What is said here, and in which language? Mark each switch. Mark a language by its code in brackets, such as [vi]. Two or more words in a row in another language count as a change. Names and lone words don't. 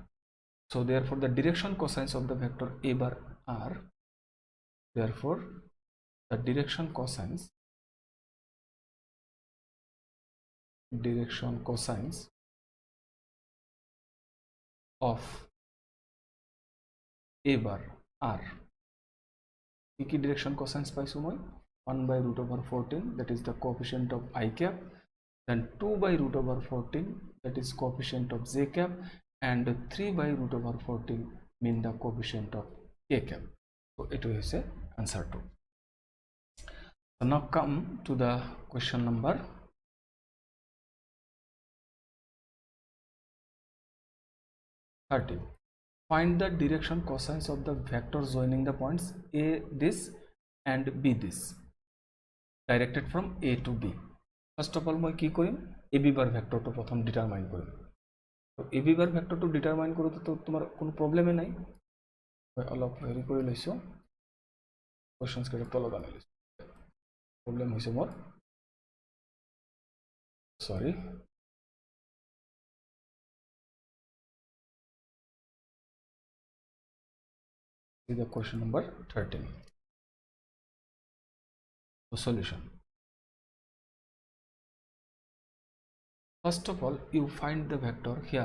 [en] So therefore the direction cosines of the vector a bar are, therefore the direction cosines of a bar are, key direction cosines [as] পাইছো মই [en] 1 by root over 14, that is the coefficient of I cap, then 2 by root over 14, that is coefficient of j cap, and 3 by root over 14 mean the coefficient of k cap. So it is a answer 2. So now come to the question number 30. Find the direction cosines of the vector joining the points a this and b this, directed from a to b. First of all, [as] মই কি কৰিম, [en] a b bar vector [as] to প্ৰথম ডিটারমাইন কৰিম. তো [en] a b bar vector [as] to ডিটারমাইন কৰোতে তো তোমাৰ কোনো প্ৰবলেমে নাই, মই অলপ হেৰি কৰি লৈছো, কোৱেশ্চনছ কেইটা তলত আনি লৈছো, প্ৰবলেম হৈছে মোৰ, সৰি. [en] This is the question number 13. The solution. First of all, you find the vector here.